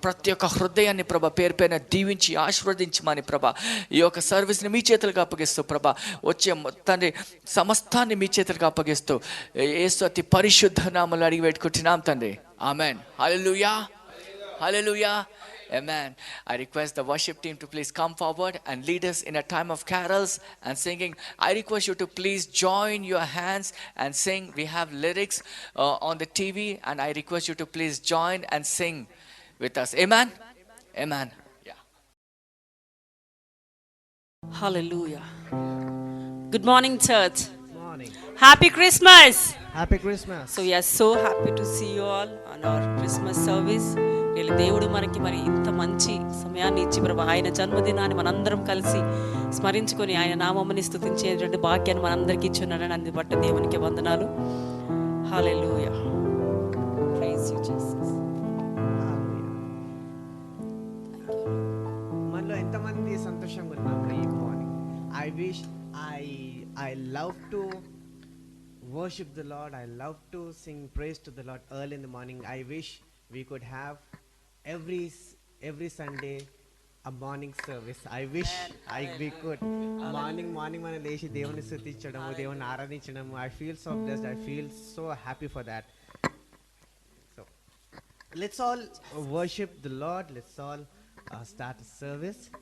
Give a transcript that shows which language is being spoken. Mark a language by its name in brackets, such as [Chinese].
[Telugu] ప్రతి ఒక్క హృదయాన్ని ప్రభా పేరు పేరున దీవించి ఆశీర్వదించమని ప్రభా ఈ యొక్క సర్వీస్ని మీ చేతులకు అప్పగిస్తూ ప్రభా వచ్చే తండ్రి సమస్తాన్ని మీ చేతులకు అప్పగిస్తూ యేసు అతి పరిశుద్ధ నామములో అడిగి పెట్టుకుంటున్నాం తండ్రి. Amen. Hallelujah, hallelujah, amen. [English] I request the worship team to please come forward and lead us in a time of carols and singing. I request you to please join your hands and sing. We have lyrics on the TV, and I request you to please join and sing with us. Amen. Amen. Yeah. Hallelujah. Good morning, church. Morning. Happy Christmas. Happy Christmas. So we are so happy to see you all on our Christmas service. [Telugu] దేవుడు మనకి మరి ఇంత మంచి సమయాన్ని ఇచ్చి ప్రభా ఆయన జన్మదినాన్ని మనందరం కలిసి స్మరించుకొని ఆయన నామముని స్తుతించేటువంటి భాగ్యాన్ని మనందరికీ ఇచ్చున్నాడని అందు బట్టి దేవునికి వందనాలు. [English] Hallelujah. Praise you Jesus. [Telugu] మనలో ఎంతమంది సంతోషంగా ఉన్నాము ఈ morning? [English] I wish I love to worship the Lord. I love to sing praise to the Lord early in the morning. I wish we could have every Sunday a morning service. I wish we could morning [Telugu] మనం లేచి దేవుని స్తుతించడము, దేవుని ఆరాధించడము. [English] I feel so blessed. I feel so happy for that. So let's all worship the Lord. Let's all start a service.